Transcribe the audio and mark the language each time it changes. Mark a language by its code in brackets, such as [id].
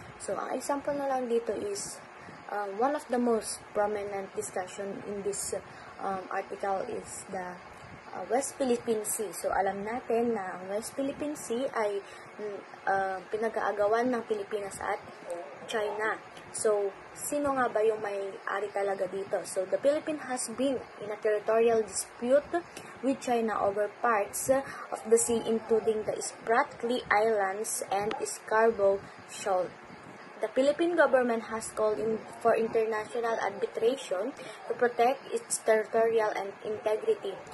[en] So, [tl] ang example na lang dito [en] is one of the most prominent discussion in this article is the West Philippine Sea. [tl] So, alam natin na ang West Philippine Sea ay pinag-aagawan ng Pilipinas at China. So, sino nga ba yung may-ari talaga dito? [en] So, the Philippines has been in a territorial dispute with China over parts of the sea, including the Spratly Islands and Scarborough Shoal. The Philippine government has called for international arbitration to protect its territorial and integrity.